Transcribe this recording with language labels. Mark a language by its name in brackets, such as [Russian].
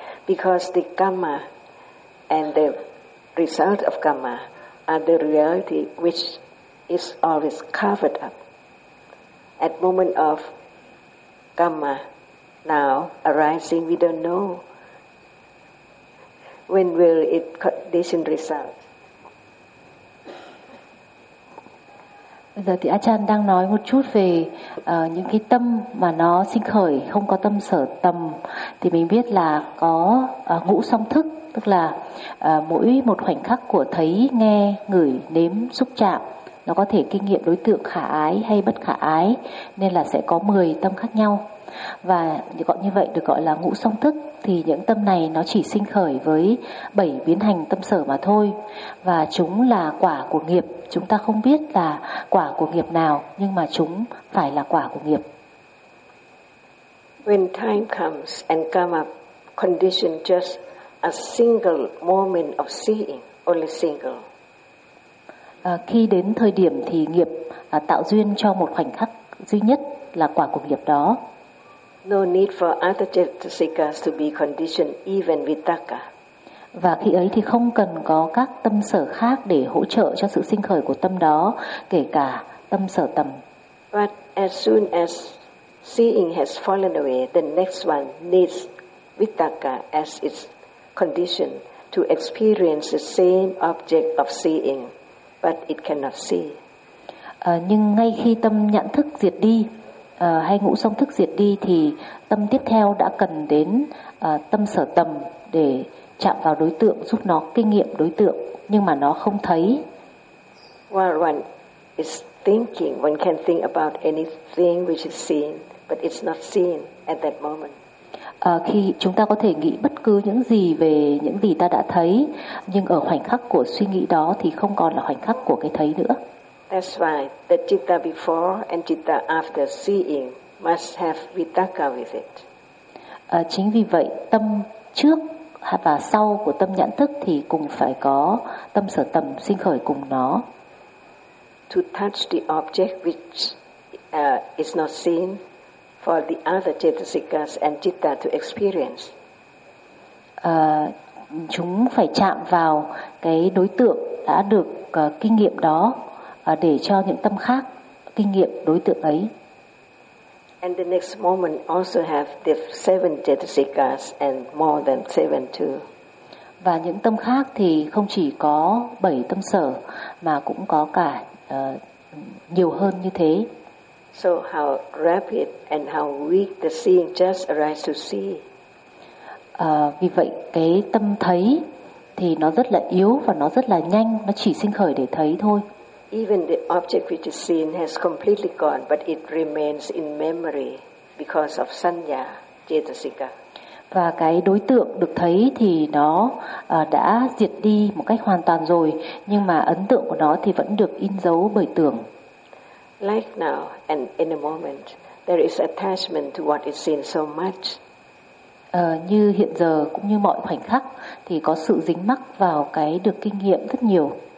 [English] Because the karma and the result of karma are the reality which is always covered up. At moment of karma now arising, we don't know when will it condition result. [Vietnamese] Bây giờ thì Achan đang nói một chút về những cái tâm mà nó sinh khởi không có tâm sở tầm, thì mình biết là có ngũ song thức, tức là mỗi một khoảnh khắc của thấy, nghe, ngửi, nếm, xúc chạm, nó có thể kinh nghiệm đối tượng khả ái hay bất khả ái, nên là sẽ có 10 tâm khác nhau. Và gọi như vậy được gọi là ngũ song thức, thì những tâm này nó chỉ sinh khởi với 7 biến hành tâm sở mà thôi. Và chúng là quả của nghiệp, chúng ta không biết là quả của nghiệp nào, nhưng mà chúng phải là quả của nghiệp. [English] When time comes and karma condition just a single moment of seeing, only single. [Vietnamese] Khi đến thời điểm thì nghiệp tạo duyên cho một khoảnh khắc duy nhất là quả của nghiệp đó. [English] No need for other cetasikas to be conditioned, even vitaka. [Vietnamese] Và khi ấy thì không cần có các tâm sở khác để hỗ trợ cho sự sinh khởi của tâm đó, kể cả tâm sở tầm. [English] But as soon as seeing has fallen away, the next one needs vitaka as its condition to experience the same object of seeing. But it cannot see. [Vietnamese] Nhưng ngay khi tâm nhận thức diệt đi, hay ngũ song thức diệt đi, thì tâm tiếp theo đã cần đến tâm sở tầm để chạm vào đối tượng, giúp nó kinh nghiệm đối tượng, nhưng mà nó không thấy. [English] While one is thinking, one can think about anything which is seen, but it's not seen at that moment. [Vietnamese] Khi chúng ta có thể nghĩ bất cứ những gì về những gì ta đã thấy, nhưng ở khoảnh khắc của suy nghĩ đó thì không còn là khoảnh khắc của cái thấy nữa. [English] That's why the citta before and citta after seeing must have vitaka with it. [Vietnamese] Chính vì vậy tâm trước và sau của tâm nhận thức thì cùng phải có tâm sở tầm sinh khởi cùng nó. [English] To touch the object which is not seen for the other cetasikas and citta to experience. [Vietnamese] Chúng phải chạm vào cái đối tượng đã được kinh nghiệm đó để cho những tâm khác kinh nghiệm đối tượng ấy. [English] And the next moment also have the 7 cetasikas and more than 7 too. [Vietnamese] Và những tâm khác thì không chỉ có 7 tâm sở mà cũng có cả nhiều hơn như thế. [English] So how rapid and how weak the seeing just arises to see. [Vietnamese] Vì vậy cái tâm thấy thì nó rất là yếu và nó rất là nhanh, nó chỉ sinh khởi để thấy thôi. [English] Even the object which is seen has completely gone, but it remains in memory because of sanya cetasika. [Vietnamese] Và cái đối tượng được thấy thì nó đã diệt đi một cách hoàn toàn rồi, nhưng mà ấn tượng của nó thì vẫn được in dấu bởi tưởng. [English] Like now and in a moment, there is attachment to what is seen so much. [Vietnamese] Như hiện giờ cũng như mọi khoảnh khắc thì có sự dính mắc vào cái được kinh nghiệm rất nhiều.